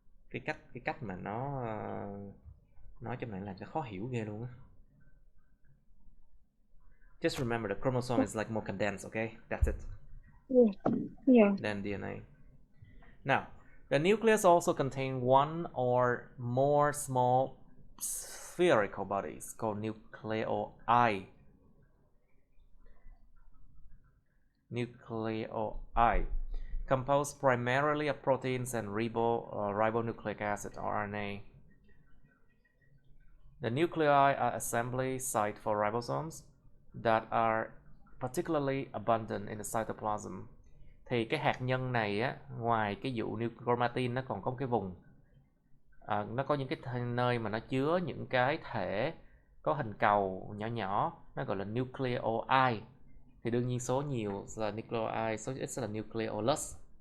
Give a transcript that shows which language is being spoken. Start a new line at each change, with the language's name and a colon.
Vietnamese: Cái cách mà nó nói trong này làm cho khó hiểu ghê luôn á.
English: Just remember the chromosome is like more condensed, okay? That's it. Yeah. Than DNA. Now, the nucleus also contains one or more small spherical bodies called nuclei. Nuclei, composed primarily of proteins and ribonucleic acid (RNA). The nuclei are assembly sites for ribosomes that are particularly abundant in the cytoplasm.
Vietnamese: Thì cái hạt nhân này á, ngoài cái vụ chromatin, nó còn có một cái vùng, nó có những cái nơi mà nó chứa những cái thể có hình cầu nhỏ nhỏ, nó gọi là nucleoli. Thì đương nhiên số nhiều là nucleoli, số ít là nucleolus.